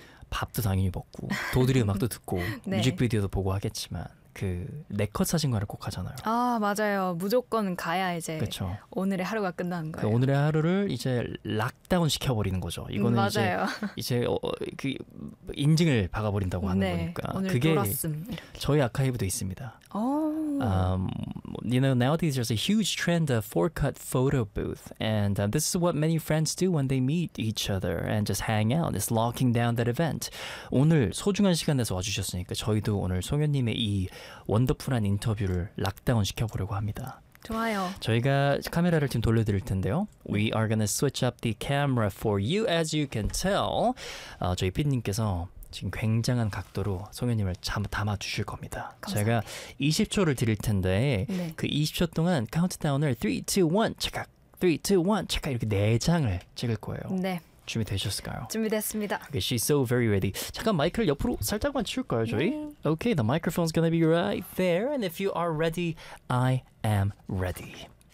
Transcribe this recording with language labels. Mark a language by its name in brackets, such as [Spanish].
[Korean] 밥도 당연히 먹고 도드리 음악도 듣고 네. 뮤직비디오도 보고 하겠지만 그 네컷 사진관을 꼭 가잖아요. 아 맞아요. 무조건 가야 이제 그쵸. 오늘의 하루가 끝나는 거예요. 그 오늘의 하루를 이제 락다운 시켜버리는 거죠. 이거는 맞아요. 이제 인증을 박아버린다고 하는 네, 거니까 오늘 그게 돌았음. 저희 아카이브도 있습니다. 오. [English] You know, nowadays there's a huge trend of four-cut photo booth, and this is what many friends do when they meet each other and just hang out. It's locking down that event. [Korean] 오늘 소중한 시간 내서 와주셨으니까 저희도 오늘 송현님의 이 원더풀한 인터뷰를 락다운 시켜보려고 합니다. 좋아요. 저희가 카메라를 지금 돌려드릴 텐데요. [English] We are gonna switch up the camera for you, as you can tell. [Korean] 저희 PD님께서 지금 굉장한 각도로 송현님을 담아주실 겁니다. 감사합니다. 제가 20초를 드릴 텐데 네. 그 20초 동안 카운트다운을 3, 2, 1 착각 3, 2, 1 착각 이렇게 4장을 찍을 거예요. 네. 준비되셨을까요? 준비됐습니다. [English] Okay, she's so very ready. [Korean] 잠깐 마이크를 옆으로 살짝만 치울까요, 저희? 네. [English] Okay, the microphone's gonna be right there. And if you are ready, I am ready.